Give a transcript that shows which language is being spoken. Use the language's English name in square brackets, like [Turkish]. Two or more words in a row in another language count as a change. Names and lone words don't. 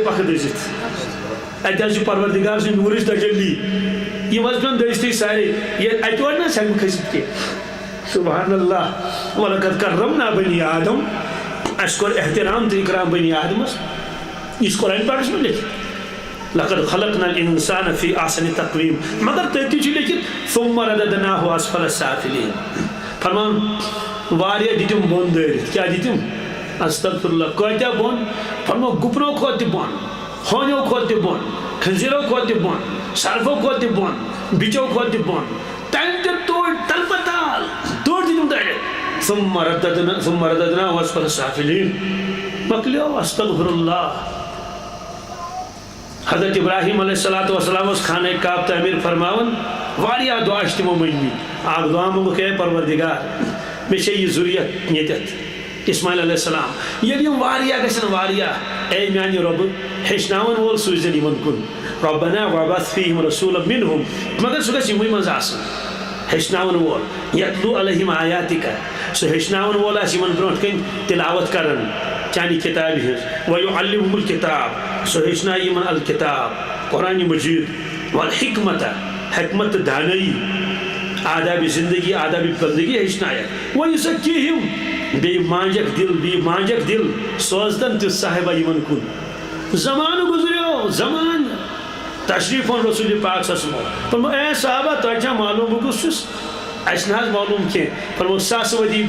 [Kashmiri] پکھ دٔزِتھ اتہِ حظ چھُ پروردگار سٕنٛدۍ نوٗرٕچ تجلی یم حظ پیٚن دٔزتھٕے سارے اتہِ اور نہ ہیٚکہٕ بہٕ کھٔسِتھ کینٛہہ [Arabic] سبحان اللہ وَلَقَدْ كَرَّمْنَا بَنِي آدم [Kashmiri] اَسہِ کوٚر احترام تہٕ اِکرام بنی آدمس یہ قرآن پاکس میں لکھت [Arabic] لقد خلقنا الانسان فی احسن تقویم [Kashmiri] مگر تٔتی چھُ لیکھِتھ [Arabic] ثم رددناه اسفل السافلین [Kashmiri] فرمان واریاہ دِتِم بۄن دٲرِتھ کیٛاہ دِتِم [Arabic] استغفر اللہ [Kashmiri] کۭتیاہ بۄن فرمو گُپنو کھۄتہٕ تہِ بۄن ہونیو کھۄتہٕ تہِ بۄن کھٔزیٖرو کھۄتہٕ تہِ بۄن سرفو کھۄتہٕ تہِ بۄن بِچو کھۄتہٕ تہِ بۄن تَمہِ تہِ توڑ تلپتال توڑ دِتِم دٲرِتھ [Arabic] ثم رددناه اسفل السافلین [Kashmiri] مۄکلیو [Arabic] استغفر اللہ [Kashmiri] حضرت ابراہیم [Arabic] علیہ الصلوۃ والسلام [Kashmiri] خانہ کعبہ تعمیر فرماون واریاہ دعا چھ تمو منگمٕتۍ اکھ دعا منگُکھ اے پروردگار مےٚ چھے یہِ ذُریت ییٚتٮ۪تھ اسماعیل [Arabic] علیہ السلام [Kashmiri] ییٚلہِ یِم واریاہ گژھن واریاہ اے میانہِ رۄبہٕ ہیٚچھناون وول سوٗززٮ۪ن یِمن کُن [Arabic] ربنا وابعث فیہم رسولا منہم [Kashmiri] مگر سُہ گژھِ یِموٕے منٛز آسُن ہیٚچھناون وول [Arabic] یتلو علیہم آیاتکا [Kashmiri] سُہ ہیٚچھناون وول آسہِ یِمن برونٛٹھ کَنۍ تلاوت کران چانہِ کتابہِ ہٕنٛز ویعلمہم الکتاب سُہ ہیٚچھنایہِ یِمن الکتاب قرآن مجید والحکمت حکمت تہٕ دانٲیی آداب زندگی آداب بندگی ہیٚچھنایکھ ویزکیہم بیٚیہِ مانجکھ دل سوزتن تہِ صاحبہ یِمن کُن زمانہٕ گُزریو زمانہٕ تشریف اوٚن رسول پاک [Arabic] صلی اللہ علیہ وسلم [Kashmiri] فرمو اے صحابہ تۄہہِ چھا معلوم بہٕ کُس چھُس اَسہِ نہ حظ معلوم کینٛہہ فرمو ساسہٕ